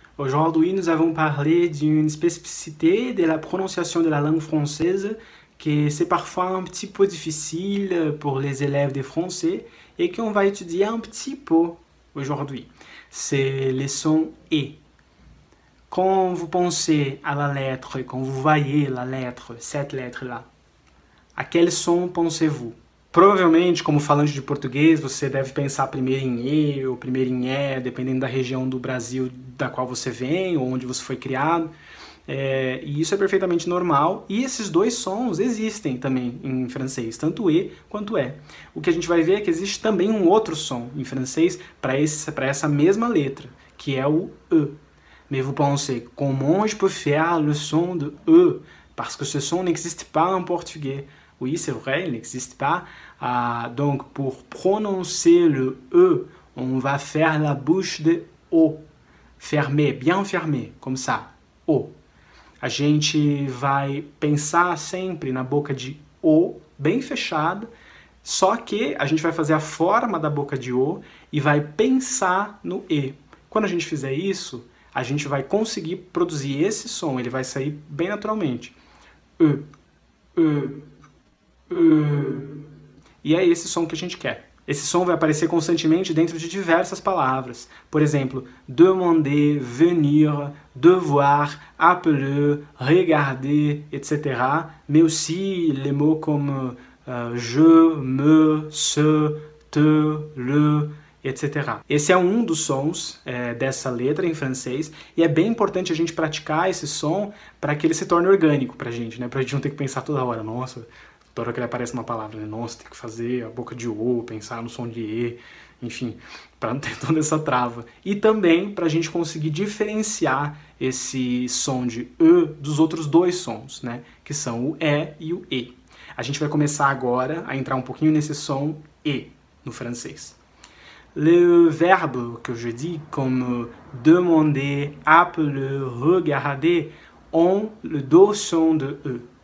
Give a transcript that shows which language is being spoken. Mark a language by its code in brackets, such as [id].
[fr] Aujourd'hui, nous allons parler d'une spécificité de la prononciation de la langue française que c'est parfois un petit peu difficile pour les élèves de français et qu'on va étudier un petit peu aujourd'hui. C'est le son « et ». Quand vous pensez à la lettre, quand vous voyez la lettre, cette lettre-là, a quel son pensez-vous? [pt] Provavelmente, como falante de português, você deve pensar primeiro em E ou primeiro em E, dependendo da região do Brasil da qual você vem ou onde você foi criado. E isso é perfeitamente normal. E esses dois sons existem também em francês, tanto E quanto E. O que a gente vai ver é que existe também um outro som em francês para essa mesma letra, que é o E. [fr] Mais vous pensez, comment je peux faire le son de E? Parce que ce son n'existe pas en portugais. Oui, c'est vrai, il n'existe pas. Donc, pour prononcer le E, on va faire la bouche de O. Fermé, bien fermé, comme ça. O. [pt] A gente vai pensar sempre na boca de O, bem fechada, só que a gente vai fazer a forma da boca de O e vai pensar no E. Quando a gente fizer isso, a gente vai conseguir produzir esse som, ele vai sair bem naturalmente. E, E. E é esse som que a gente quer. Esse som vai aparecer constantemente dentro de diversas palavras. Por exemplo, [fr] demander, venir, devoir, appeler, regarder, etc. Mais aussi les mots comme je, me, se, te, le, etc. [pt] Esse é um dos sons dessa letra em francês e é bem importante a gente praticar esse som para que ele se torne orgânico pra gente, né? Pra gente não ter que pensar toda hora, nossa, toda hora que ele aparece uma palavra, né? Nossa, tem que fazer a boca de O, pensar no som de E, enfim, para não ter toda essa trava. E também para a gente conseguir diferenciar esse som de E dos outros dois sons, né? Que são o E e o E. A gente vai começar agora a entrar um pouquinho nesse som E no francês. [fr] Le verbe que je dis, comme demander, appeler, regarder, ont le deux sons de E.